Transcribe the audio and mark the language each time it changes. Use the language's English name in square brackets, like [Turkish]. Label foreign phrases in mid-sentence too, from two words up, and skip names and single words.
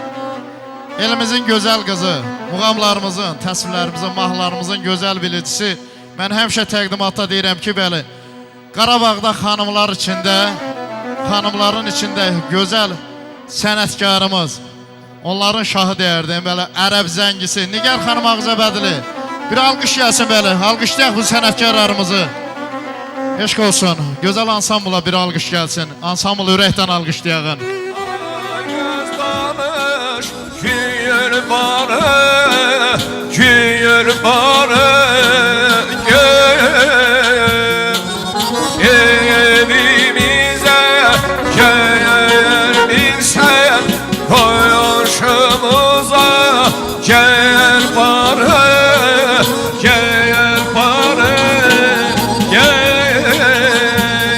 [Azerbaijani] Elimizin gözəl qızı, muğamlarımızın, təsvirlərimizin, mahnılarımızın gözəl bilicisi, mən həmişə təqdimatda deyirəm ki, bəli, Qarabağda xanımların içində gözəl sənətkarımız, onların şahı deyərdim, belə ərəb zəngisi, Nigar xanım Ağcabədili, bir alqış gəlsin bəli, alqışlayaq bu sənətkarlarımızı. Eşq olsun, gözəl ansambla bir alqış gəlsin, ansambl ürəkdən alqışlayağın. [Turkish] Güyür barı, evimize gelmişsen, koğuşumuza gel barı, gel barı, gel.